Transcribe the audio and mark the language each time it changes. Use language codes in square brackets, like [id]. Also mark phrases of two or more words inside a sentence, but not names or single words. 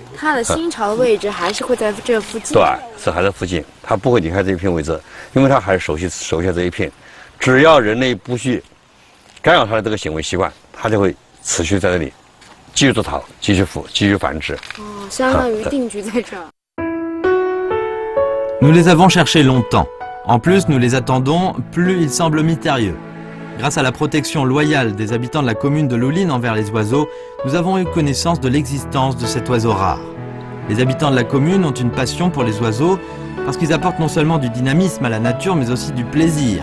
[zh] 它的新巢的位置还是会在这附近。对，还在附近，它不会离开这一片位置，因为它还是熟悉这一片。只要人类不去干扰它的这个行为习惯，它就会持续在这里继续做巢，继续繁殖。相当于定居在这儿。 [fr] Nous les avons cherchés longtemps. En plus, nous les attendons, plus ils semblent mystérieux. Grâce à la protection loyale des habitants de la commune de Louline envers les oiseaux, nous avons eu connaissance de l'existence de cet oiseau rare. Les habitants de la commune ont une passion pour les oiseaux parce qu'ils apportent non seulement du dynamisme à la nature mais aussi du plaisir.